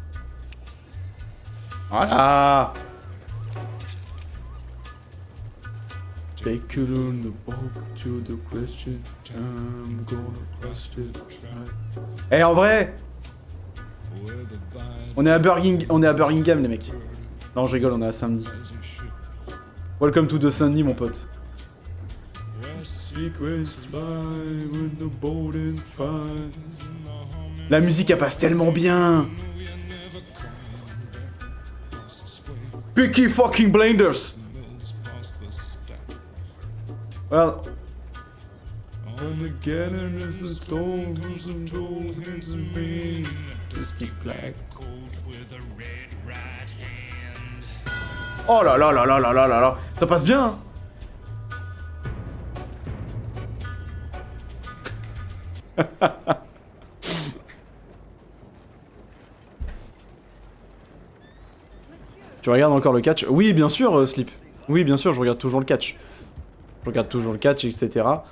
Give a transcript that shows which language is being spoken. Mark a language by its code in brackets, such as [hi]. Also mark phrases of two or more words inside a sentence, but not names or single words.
[fr] Voilà. [en] Take a look to the question. I'm gonna cross it. [fr] Eh, en vrai, on est à Birmingham, les mecs. Non, je rigole, on est à Saint-Denis. [en] Welcome to the Saint-Denis, [fr] mon pote. La musique, elle passe tellement bien. [en] Peaky fucking Blinders. Well. [fr] Oh là là là là là là là là. Ça passe bien, hein. Tu regardes encore le catch? Oui, bien sûr, Slip. Oui, bien sûr, je regarde toujours le catch. Je regarde toujours le catch, etc.